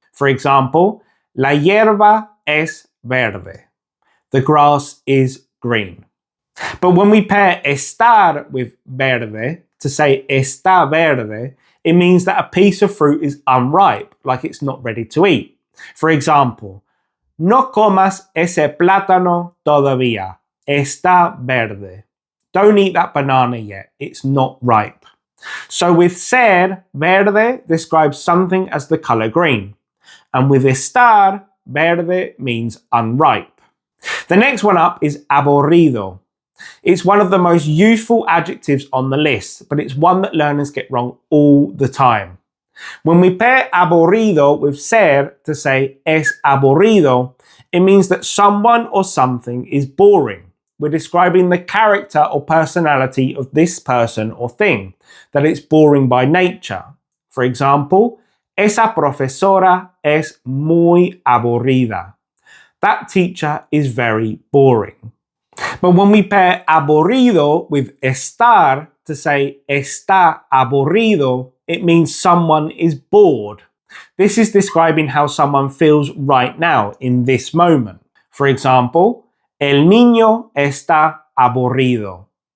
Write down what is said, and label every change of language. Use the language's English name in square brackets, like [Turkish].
[English] For example, [Spanish] la hierba es verde. [English] The grass is green. But when we pair estar with verde to say está verde, it means that a piece of fruit is unripe, like it's not ready to eat. For example, [Spanish] no comas ese plátano todavía. Está verde. [English] Don't eat that banana yet. It's not ripe. So with ser, verde describes something as the color green. And with estar, verde means unripe. The next one up is aburrido. It's one of the most useful adjectives on the list, but it's one that learners get wrong all the time. When we pair aburrido with ser to say es aburrido, it means that someone or something is boring. We're describing the character or personality of this person or thing, that it's boring by nature. For example, [Spanish] esa profesora es muy aburrida. [English] That teacher is very boring. But when we pair aburrido with estar to say está aburrido, it means someone is bored. This is describing how someone feels right now, in this moment. For example, [Spanish] el niño está aburrido.